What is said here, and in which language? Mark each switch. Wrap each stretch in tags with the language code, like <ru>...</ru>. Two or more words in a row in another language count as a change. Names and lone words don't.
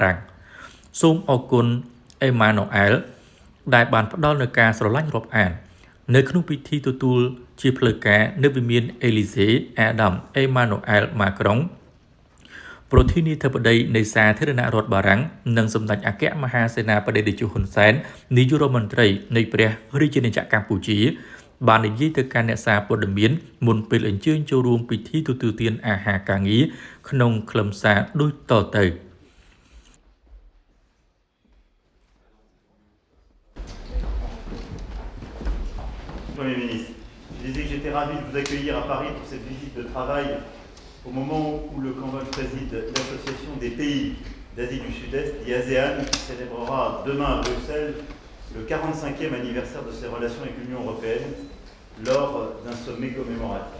<km>រាំងសូមអរគុណអេម៉ានូអែលដែលបានផ្ដល់នូវការស្រឡាញ់រាប់អាននៅក្នុងពិធីទទួលជាផ្លូវការនៅវិមានអេលីសេ Adam Emmanuel Macron ប្រធានាធិបតីនៃសាធារណរដ្ឋបារាំងនិងសម្ដេចអគ្គមហាសេនាបតីតេជោហ៊ុនសែននាយករដ្ឋមន្ត្រីនៃព្រះរាជាណាចក្រកម្ពុជាបាននិយាយទៅកាន់អ្នកសារព័ត៌មានមុនពេលអញ្ជើញចូលរួមពិធីទទួលទានអាហារការងារក្នុងខ្លឹមសារដូចតទៅ</km> <fr>Premier ministre, je disais que j'étais ravi de vous accueillir à Paris pour cette visite de travail au moment où le Cambodge préside l'Association des pays d'Asie du Sud-Est, dit ASEAN, qui célébrera demain à Bruxelles le 45e anniversaire de ses relations avec l'Union européenne lors d'un sommet commémoratif.</fr>